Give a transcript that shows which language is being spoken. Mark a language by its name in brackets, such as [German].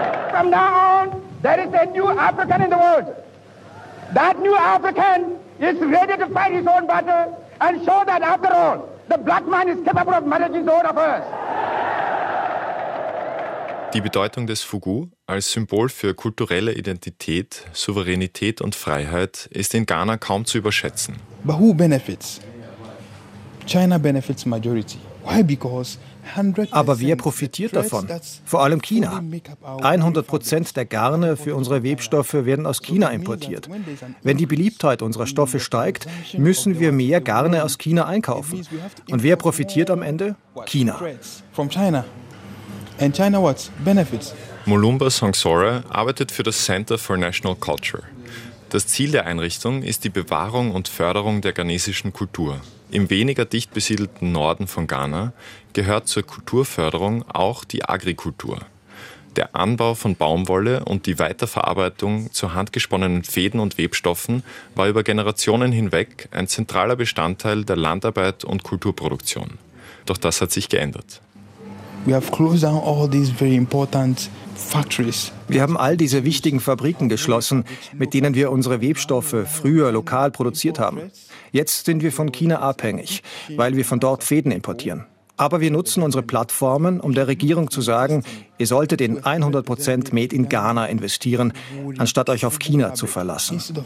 [English] From now on, there is a new African in the world. That new African is ready to fight his own battle and show that after all, the black man is capable of managing his own affairs. [German] Die Bedeutung des Fugu als Symbol für kulturelle Identität, Souveränität und Freiheit ist in Ghana kaum zu überschätzen. [English] But who benefits? China benefits majority. Why? Because [German] aber wer profitiert davon? Vor allem China. 100% der Garne für unsere Webstoffe werden aus China importiert. Wenn die Beliebtheit unserer Stoffe steigt, müssen wir mehr Garne aus China einkaufen. Und wer profitiert am Ende? China. [English] And China what? Benefits. [German] Mulumba Sangsora arbeitet für das Center for National Culture. Das Ziel der Einrichtung ist die Bewahrung und Förderung der ghanesischen Kultur. Im weniger dicht besiedelten Norden von Ghana gehört zur Kulturförderung auch die Agrikultur. Der Anbau von Baumwolle und die Weiterverarbeitung zu handgesponnenen Fäden und Webstoffen war über Generationen hinweg ein zentraler Bestandteil der Landarbeit und Kulturproduktion. Doch das hat sich geändert. [English] We have closed down all these very important factories. [German] Wir haben all diese wichtigen Fabriken geschlossen, mit denen wir unsere Webstoffe früher lokal produziert haben. Jetzt sind wir von China abhängig, weil wir von dort Fäden importieren. Aber wir nutzen unsere Plattformen, um der Regierung zu sagen, ihr solltet in 100% Made in Ghana investieren, anstatt euch auf China zu verlassen.